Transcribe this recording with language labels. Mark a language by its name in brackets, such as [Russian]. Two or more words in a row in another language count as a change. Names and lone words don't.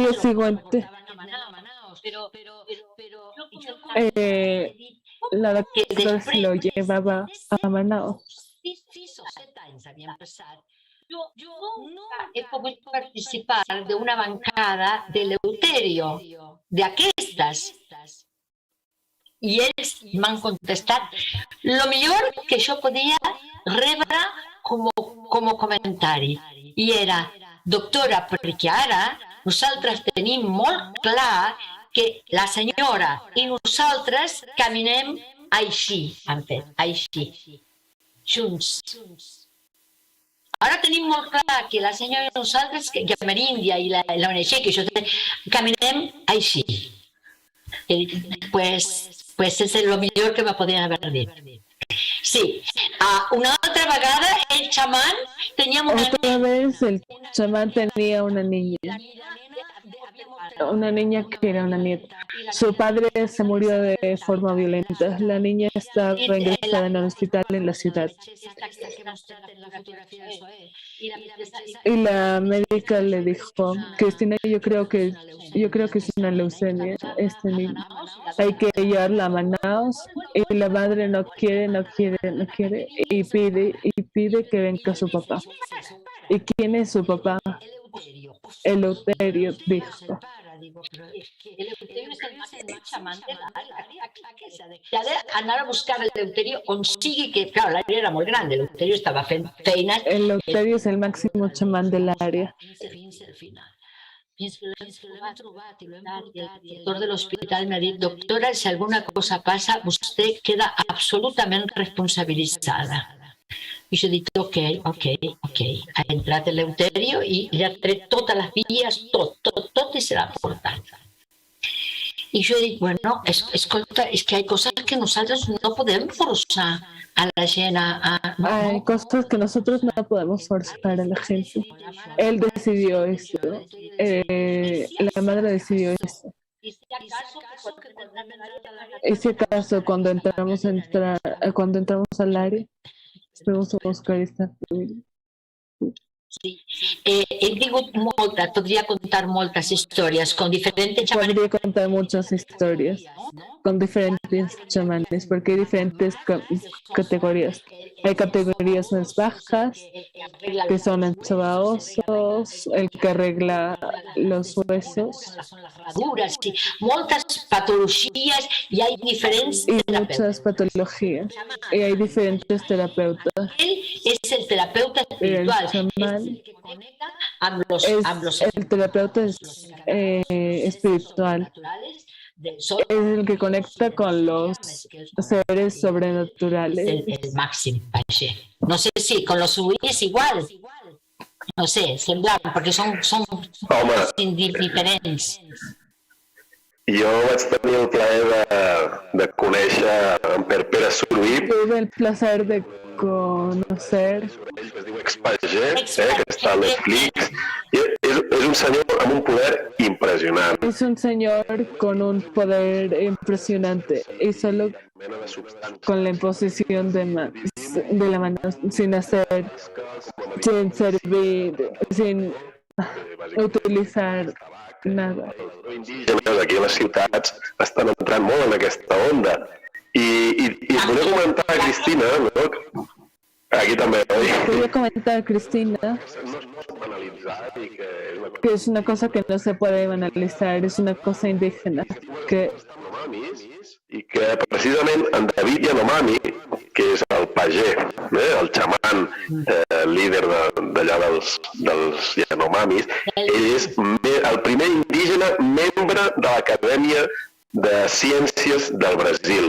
[Spanish] Al día siguiente, la doctora se lo llevaba a Manaus. Yo nunca he podido participar de una bancada de Eleuterio, de aquestes. [Catalan] I ells m'han contestat lo millor que jo podia rebre com a comentari. I era, doctora, perquè ara nosaltres tenim molt clar que la senyora i nosaltres caminem així, han fet, així, junts. Ara tenim molt clar que la senyora i nosaltres, que Ameríndia i la ONG, que jo caminem així. [Spanish] Pues es [Catalan] lo millor que me podien haver dit. Sí, una altra vegada el [Spanish] chamán tenía Otra vez el chamán tenía una niña que era una nieta. Su padre se murió de forma violenta. La niña estaba ingresada en el hospital en la ciudad. Y la médica le dijo, Cristina, yo creo que es una leucemia este niño. Hay que llevarla a Manaus. Y la madre no quiere y pide que venga su papá. ¿Y quién es su papá? Eleuterio, dijo. [Catalan] Eleuterio és el màxim xamán de l'àrea. I ara anar a buscar Eleuterio on sigui que, clar, l'àrea era molt gran, Eleuterio estava fent feines. [Spanish] Eleuterio es el máximo chamán del área. [Catalan] Fins que l'hem trobat i el director de l'hospital m'ha dit, doctora, si alguna cosa passa, vostè queda absolutament responsabilitzada. I jo he dit, ok. Ha entrat Eleuterio i li ha tret totes les vies, tot i se l'ha portat. I jo he dit, bueno, escolta, és que hi ha coses que nosaltres no podem forçar a la gent a... [Spanish] Hay cosas que nosotros no podemos forzar a la gente. Él decidió eso. La madre decidió eso. ese caso cuando entramos al área, vamos a buscar esta familia. Sí. Podría contar [Catalan] moltes històries [Spanish] con diferentes chamanes. Podría contar muchas historias con diferentes chamanes, porque hay diferentes categorías. Hay categorías más bajas, que son el sobaosos, el que arregla los huesos. Sí. [Catalan] Moltes patologies i hay diferents [Spanish] y terapeutas. muchas patologías. Y hay diferentes terapeutas. Él es el terapeuta espiritual. El chamán el que conecta el terapeuta espiritual. Es el que conecta con los seres sobrenaturales. [Catalan] El màxim, vaja. [Spanish] No sé si con los druides igual. [Catalan] No sé, semblant, perquè són diferents. Jo vaig tenir el plaer de conèixer en Pere Surví. [Spanish] Tuve el placer de conocer. [Catalan] Es diu Expagé, que està a Netflix. És un senyor amb un poder impressionant. [Spanish] Es un señor con un poder impresionante y solo con la imposición de la mano, sin servir, sin utilizar nada. [Catalan] Els indígenes aquí a les ciutats estan entrant molt en aquesta onda. I es volia comentar a Cristina, no? Aquí també, oi? [Spanish] Quería comentar, Cristina, que es una cosa que no se puede analizar, es una cosa indígena, que [Catalan] i que precisament en David Yanomami, que és el pagè, el xaman líder d'allà dels Yanomamis, ell és el primer indígena membre de l'Acadèmia de Ciències del Brasil.